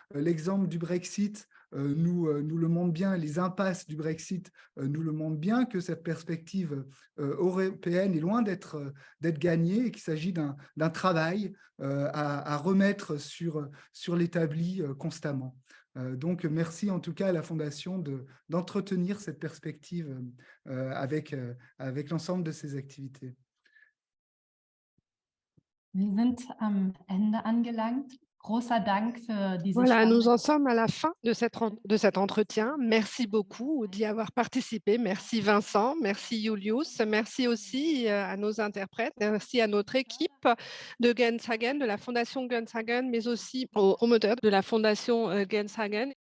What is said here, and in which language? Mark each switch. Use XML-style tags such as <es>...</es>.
<fr>L'exemple du Brexit nous le montre bien, les impasses du Brexit nous le montrent bien, que cette perspective européenne est loin d'être gagnée et qu'il s'agit d'un travail à remettre sur l'établi constamment. Donc, merci en tout cas à la Fondation d'entretenir cette perspective avec l'ensemble de ses activités.</fr> <de>Wir sind am Ende angelangt. Großer Dank für diese</de> <fr>Voilà, nous</fr> <de>spannende</de> <fr>en sommes à la fin de cet entretien. Merci beaucoup d'y avoir participé. Merci Vincent, merci Julius, merci aussi à nos interprètes, merci à notre équipe de Genshagen, de la Fondation Genshagen, mais aussi aux promoteurs de la Fondation Genshagen.</fr>